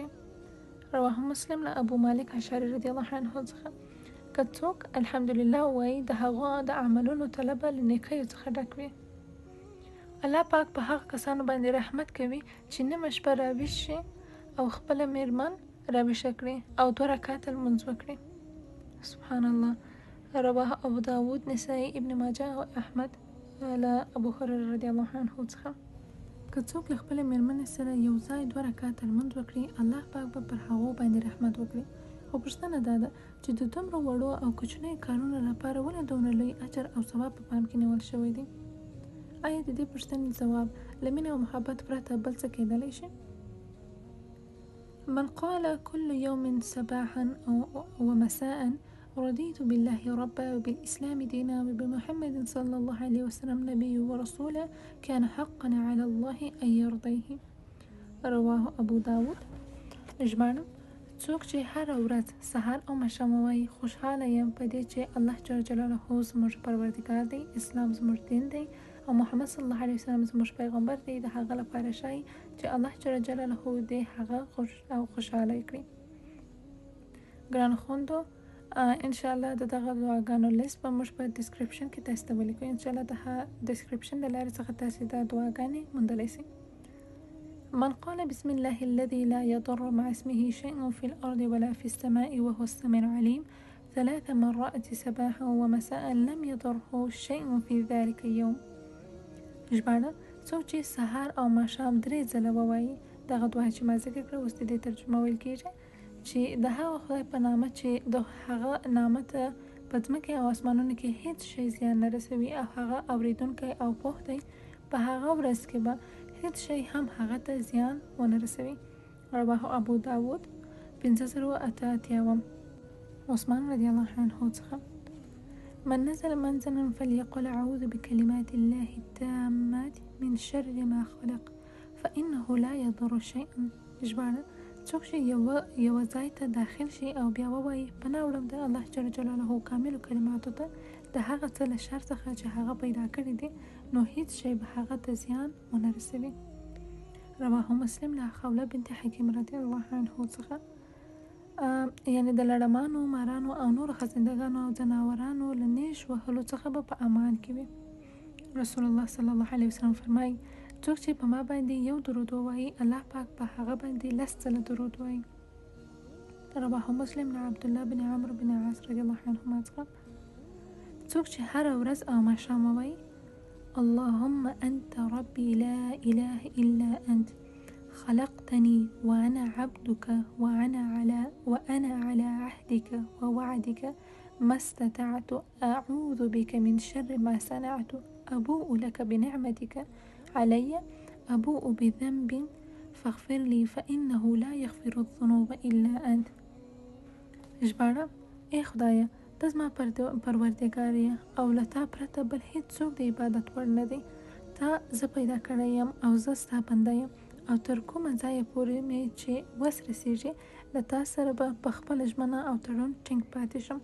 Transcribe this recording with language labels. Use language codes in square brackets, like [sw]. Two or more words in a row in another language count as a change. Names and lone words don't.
[ar] رواه مسلم [ps] له ابو مالک اشعري [ar] رضی الله عنه [ps] څخه. که څوک الحمدلله وایي د هغه د عملونو تله به له نیکیو څخه ډک وي. الله پاک په هغه کسانو باندې رحمت کوي چې نیمه شپه راویښ شي او خپله میرمن راویښه کړي او 2 رکعاته لمونځ وکړي. [ar] سبحان الله. [ps] رواه ابو داود، نسائی، ابن ماجه او احمد له ابو هريره [ar] رضی الله عنه [ps] څخه. که څوک له خپل میرمنې سره یو ځای 2 رکعاته لمونځ وکړي، الله پاک به پر هغو باندې رحمت وکړي. خو پوښتنه دا ده چې د دومره وړو او کوچنیو کارونو لپاره ولې دومره لوی اجر او ثواب په پام کې نیول شوی دی؟ آیا د دې پوښتنې ځواب له مینې او محبت پرته بل څه کیدلی شي؟ [ar] من قال كل يوم صباحا ومساء رضيت بالله ربا وبالإسلام دينا وبمحمد صلى الله عليه وسلم نبي ورسولا كان حقا على الله أن يرضيه. رواه ابو داود. [ps] ژباړه: څوک چې هر ورځ سهار او ماښام وایي خوشحاله یم په دې چې الله [ar] جل جلاله [ps] زموږ پروردګار دی، اسلام زموږ دین دی او محمد [ar] صلی الله علیه وسلم [ps] زموږ پیغمبر دی، د هغه لپاره شای چې الله [ar] جل جلاله [ps] دې هغه خوشحاله کړي. ګران خوندو، [ar] ان شاء الله [ps] دغه دعاګانو لیست به موږ په ډسکرپشن کې تاسو ته ولیکو. [ar] ان شاء الله [ps] د ډسکرپشن د لارې څخه تاسو دا دعاګانې موندلی شئ. [ar] من قال بسم الله الذي لا يضر مع اسمه شيء في الأرض ولا في السماء وهو السميع العليم 3 مرات صباحا ومساء لم يضره شيء في ذلك اليوم. [ps] ژباړه: څوک چې سهار او ماښام 3 ځله ووایي، دغه دعا چې ما ذکر کړه اوس د دې ترجمه ویل کېږي چې د هغه خدای په نامه چې د هغه نامه ته په ځمکې او اسمانونو کې هیڅ شی زیان نه رسوي او هغه اوریدونکی او پوه دی، په هغه ورځ کې به هیڅ شی هم هغه ته زیان ونه رسوي. [ar] رواه ابو داود 5088. [ps] عثمان [ar] رضی الله عنه [ps] څخه. [ar] من نزل منزلا فليقل أعوذ بكلمات الله التامات من شر ما خلق فإنه لا يضر شيئا. [ps] ژباړه: څوک چې یو ځای ته داخل شي او بیا ووایي پناه وړم د الله [ar] جل جلاله [ps] کاملو کلماتو ته د هغه څه له شر څخه چې هغه پیدا کړی دی، نو هیڅ شی به هغه ته زیان ونه رسوي. رواه مسلم له خوله بنت حکیم [ar] رضی الله عنه [ps] څخه. یعنی د لړمانو، مارانو او نورو خزندګانو او ځناورانو له نیش وهلو څخه به په امان کې وي. [ar] رسول الله صلی الله علیه وسلم [ps] فرمایي څوک چې په ما باندې یو درود ووایي، الله پاک په هغه باندې 10 ځله درود وایي. رواه مسلم له عبدالله بن عمرو بن عاص [ar] رضی الله عنهما [ps] څخه. څوک چې هره ورځ او ماښام ووایي [ar] اللهم أنت ربي لا إله إلا أنت خلقتني وأنا عبدك وأنا على عهدك ووعدك ما استطعت أعوذ بك من شر ما صنعت أبوء لك بنعمتك علي أبوء بذنب فاغفر لي فإنه لا يغفر الذنوب إلا أنت. [ps] ژباړه: ای خدایه، ته زما پروردګار یې او له تا پرته بل هیڅ څوک د عبادت وړ نه دی. تا زه پیدا کړی یم او زه ستا بنده یم، او تر کومه ځایه پورې مې چې وس رسیږي له تا سره به په خپله ژمنه او تړون ټینګ پاتې شم.